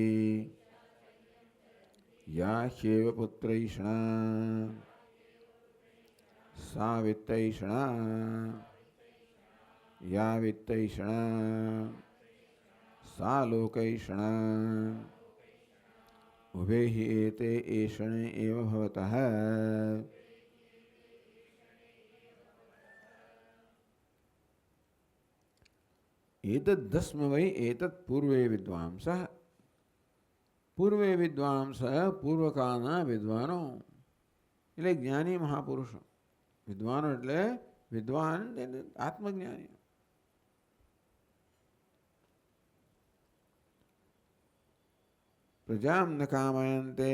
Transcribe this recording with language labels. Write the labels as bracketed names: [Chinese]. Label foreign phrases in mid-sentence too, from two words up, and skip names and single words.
[Sanskrit] या ह्येव पुत्रैषणा सा वित्तैषणा या वित्तैषणा सा लोकैषणा उभे हि एते एषणे एव भवतः। एतद्दस्म वै एतत् पूर्वे विद्वांसः। પૂર્વે વિદ્વાંસ [Gujarati] પૂર્વકાળના વિદ્વાનો એટલે જ્ઞાની મહાપુરુષો. વિદ્વાનો એટલે વિદ્વાન આત્મજ્ઞાની. [Sanskrit] પ્રજામ ન કામયંતે.